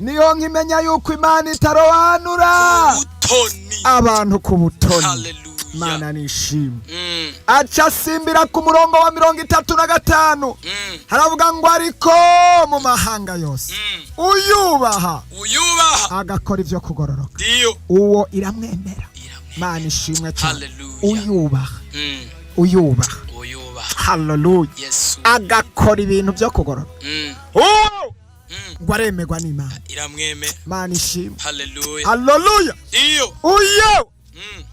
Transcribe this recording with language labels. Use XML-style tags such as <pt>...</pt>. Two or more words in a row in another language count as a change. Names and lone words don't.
<rn>Niyo nkimenya yuko Imana itarobanura Ubutoni. abantu ku butoni. Hallelujah. Imana nishimwe. Mm. Aca asimbira ku murongo wa mirongo itatu na gatanu. Mm. Haravuga ngo, "Ariko mu mahanga yose, Mm. uyubaha, Uyubaha. agakora ivyo kugororoka." Ndiyo. Uwo iramwemera. Iramwemera. Imana ishimwe cyane. Hallelujah. Uyubaha. Mm. Uyubaha. Uyubaha. Hallelujah. Yesu. Agakora ibintu vyo kugororoka. Mm. Uwo Mm. ngo aremegwa n'Imana. Iramwemera. Imana ishimwe. Hallelujah. Hallelujah. Iyo. Uyo. Mm.</rn>